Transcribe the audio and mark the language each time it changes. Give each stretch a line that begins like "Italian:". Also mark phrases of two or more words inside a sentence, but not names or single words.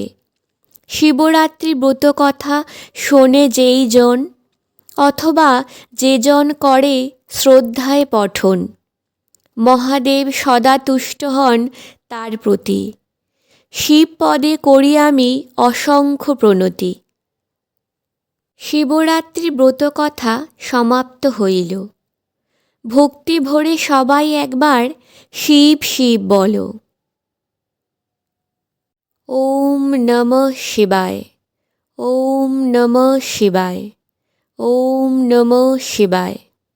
Bangla: শিবরাত্রি ব্রত কথা শোনে যেই জন, অথবা যে জন করে শ্রদ্ধায় পঠন, মহাদেব সদা তুষ্ট হন তার প্রতি। শিবপদে করি আমি অসংখ্য প্রণতি। শিবরাত্রি ব্রত কথা সমাপ্ত হইল। ভক্তি ভরে সবাই একবার শিব শিব বলো।
Sanskrit: ॐ नमः शिवाय। ॐ नमः शिवाय। ॐ नमः शिवाय।